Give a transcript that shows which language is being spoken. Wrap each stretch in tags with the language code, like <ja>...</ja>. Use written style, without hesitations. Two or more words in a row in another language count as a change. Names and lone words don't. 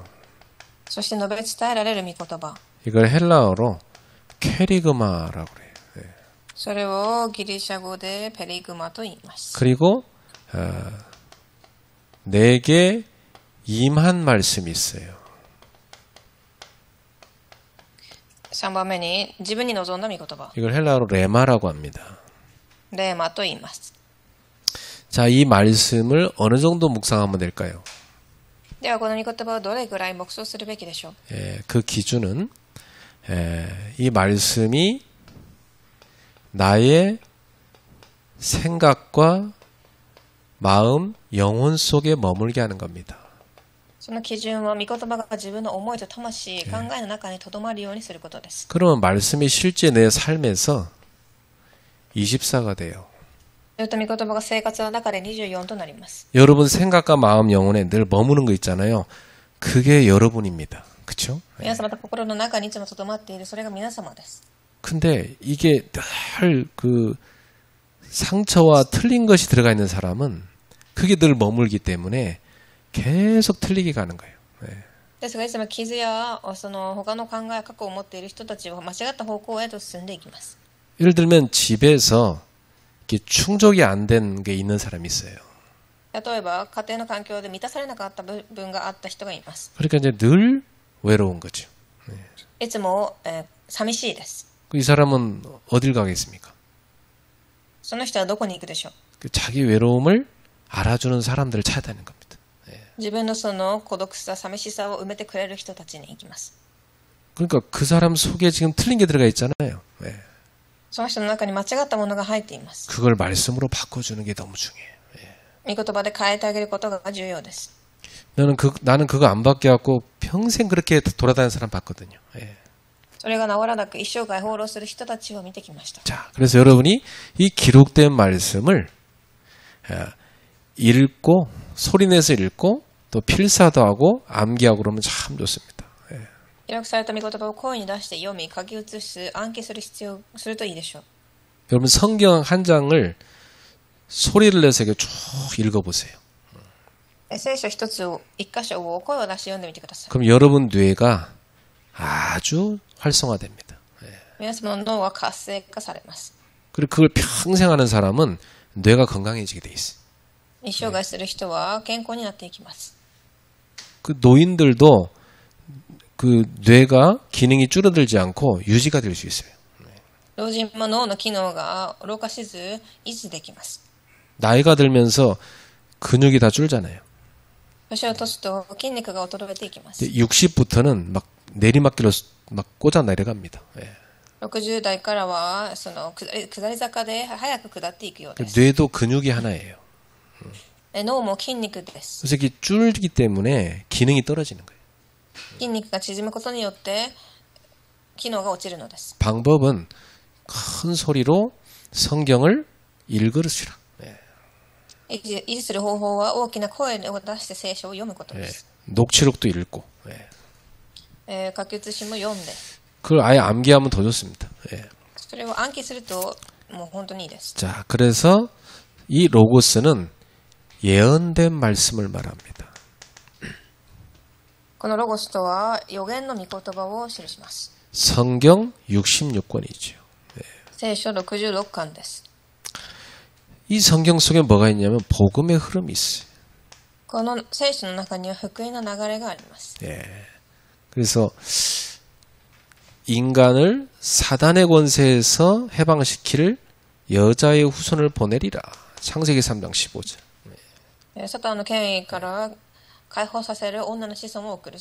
<ja>そして述べ伝えられる御言葉。</ja> <ko>이걸 헬라어로 캐리그마라고 그래요.</ko> <ja>それをギリシャ語でペリグマと言います。</ja> <ko>그리고 내게 임한 말씀이 있어요.</ko> <ja>3 番目に自分に望んだ御言葉。</ja> <ko>이걸 헬라어로 레마라고 합니다.</ko> <ja>レーマと言います。</ja> <ko>자, 이 말씀을 어느 정도 묵상하면 될까요?</ko> <ja>ではこの御言葉をどれぐらい黙想するべきでしょう。</ja> <ko>그 기준은 이 말씀이 나의 생각과 마음, 영혼 속에 머물게 하는 겁니다.</ko> <ja>その基準は御言葉が自分の思いと魂、考えの中に留まるようにすることです。</ja> <ko>그러면 말씀이 실제 내 삶에서 24가 돼요.</ko> <ja>すると御言葉が生活の中で24となります。</ja> <ko>여러분 생각과 마음, 영혼에 늘 머무는 거 있잖아요. 그게 여러분입니다. 그렇죠?</ko> <ja>皆様の心の中にいつも留まっているそれが皆様です。</ja> <ko>근데 이게 늘 그 상처와 틀린 것이 들어가 있는 사람은 그게 늘 머물기 때문에 계속 틀리게 가는 거예요.</ko> <ja>ですがいつも傷やその他の考え過去を持っている人たちは間違った方向へと進んでいきます。</ja> <ko>예를 들면 집에서 이렇게 충족이 안 된 게 있는 사람이 있어요.</ko> <ja>例えば家庭の環境で満たされなかった部分があった人がいます。</ja> <ko>그러니까 이제 늘 외로운 거죠.</ko> <ja>いつも、寂しいです。</ja> <ko>이 사람은 어딜 가겠습니까?</ko> <ja>その人はどこに行くでしょう。</ja> <ko>자기 외로움을 알아주는 사람들을 찾아다니는 겁니다.</ko> <ja>自分のその孤独さ、寂しさを埋めてくれる人たちに行きます。</ja> <ko>그러니까 그 사람 속에 지금 틀린 게 들어가 있잖아요.</ko> <ja>その人の中に間違ったものが入っています。</ja> <ko>그걸 말씀으로 바꿔주는 게 너무 중요해요.</ko> <ja>御言葉で変えてあげることが重要です。</ja> <ko>나는 그거 안 바뀌어갖고 평생 그렇게 돌아다니는 사람 봤거든요.</ko> <ja>それが治らなく一生涯放浪する人たちを見てきました。</ja> <ko>자, 그래서 여러분이 이 기록된 말씀을 읽고 소리내서 읽고 또 필사도 하고 암기하고 그러면 참 좋습니다.</ko> <ja>記録された御言葉を声に出して読み、書き写す、暗記する必要するといいでしょう。</ja> <ko>여러분 성경 한 장을 소리를 내서 이렇게 쭉 읽어보세요.</ko> <ja>聖書一つを、一箇所を声を出して読んでみてください。</ja> <ko>그럼 여러분 뇌가 아주 활성화됩니다.</ko> <ja>皆様の脳は活性化されます。</ja> <ko>그리고 그걸 평생 하는 사람은 뇌가 건강해지게 돼 있어요.</ko> <ja>一生涯する人は健康になっていきます。</ja> <ko>그 노인들도 그 뇌가 기능이 줄어들지 않고 유지가 될 수 있어요.</ko> <ja>老人も脳の機能が老化しず維持できます。</ja> <ko>나이가 들면서 근육이 다 줄잖아요.</ko> <ja>年を取すと筋肉が衰えていきます。</ja> <ko>60부터는 막 내리막길로 막 꽂아 내려갑니다.</ko> <ja>60 代からはその下り坂で早く下っていくようです。</ja> <ko>뇌도 근육이 하나예요.</ko> <ja>脳も筋肉です。</ja> <ko>그래서 이게 줄기 때문에 기능이 떨어지는 거예요.</ko> <ja>筋肉が縮むことによって機能が落ちるのです。</ja> <ko>방법은 큰 소리로 성경을 읽으시라.</ko> <ja>維持する方法は大きな声を出して聖書を読むことです。</ja> <ko>녹취록도 읽고.</ko> <ja>書き写しも読んで、</ja> <ko>그걸 아예 암기하면 더 좋습니다.</ko> <ja>それを暗記するともう本当にいいです。</ja> <ko>자, 그래서 이 로고스는 예언된 말씀을 말합니다.</ko> <ja>このロゴスとは予言の御言葉を記します。</ja> <ko>성경 66권이죠.</ko> <ja>聖書66巻です。</ja> <ko>이 성경 속에 뭐가 있냐면 복음의 흐름이 있어요.</ko> <ja>この聖書の中には福音の流れがあります。</ja> <ko>그래서 인간을 사단의 권세에서 해방시킬 여자의 후손을 보내리라. 창세기 3장 15절.</ko> <ja>サタンの権威から解放させる女の子孫を送る。</ja>